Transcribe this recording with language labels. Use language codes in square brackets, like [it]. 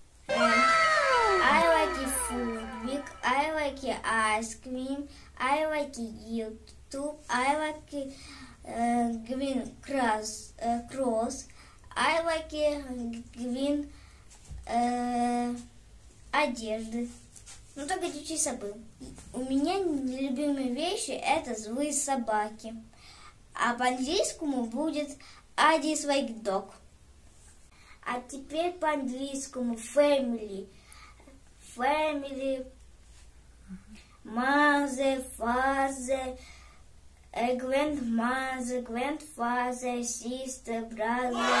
[en] I like food, I like ice cream, I like YouTube, I like green cross, I like green одежды. [ru] Ну только чуть-чуть забыл. У меня любимые вещи это злые собаки. А по-английскому будет I dislike dog. А теперь по-английскому family. [en] Family, mother, father, grandmother, grandfather, sister, brother.